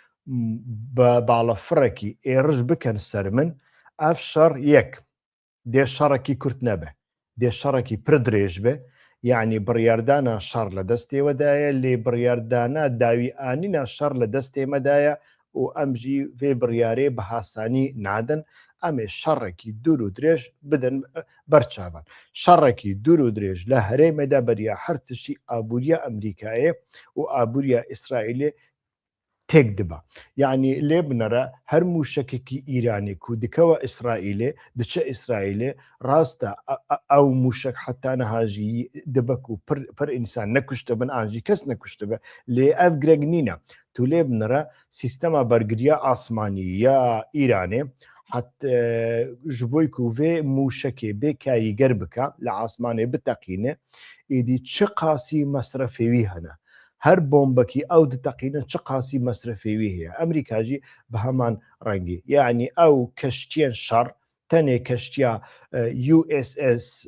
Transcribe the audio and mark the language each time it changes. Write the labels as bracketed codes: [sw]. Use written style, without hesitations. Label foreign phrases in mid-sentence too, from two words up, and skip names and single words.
[ku] بە باڵەفڕێکی ئێڕژ بکەن سەر من ئەف شەڕ یەک دێ شەڕێکی کورت نەبێ دێ شەڕێکی پڕ درێژ بێ یعنی بڕیاردانە شەڕ لە دەستێوەدایە لێ بڕیاردانە داوی ئانینا شەڕ لە دەستێمەدایە و ئەمژی vê biryarê bi hasanî nadin em ê şerrekî dûr û dirêj bidin berçavan. Şerrekî dûr û dirêj li herêmê de beriya her tiştî abûriya Emerîkayê û abûriya İsraîlê تێک دەبا یعنی لێ بنەرە هەر موشکێکی ئیرانی و دکەوە ئیسرائیلێ دچە ئیسرائیلێ ڕاستە ئەو موشک حتا نەهاژی دەبک و پر ئینسان نەکوشتە بن ئاژی کەس نەکوشتە بە لێ ئەف گرنگ نینە تو لێ بنەرە سیستەما بەرگریە ئاسمانی یا ئیرانێ ji bo ku vê mûşekê bê karîger bike li asmanê biteqîne êdî çi qasî mesrefê wî hene her bombekî ew diteqînin çi qasî mesrefê wî heye Emerîka jî bi heman rengî yanî ew keştiyên şer tenê keştiya USS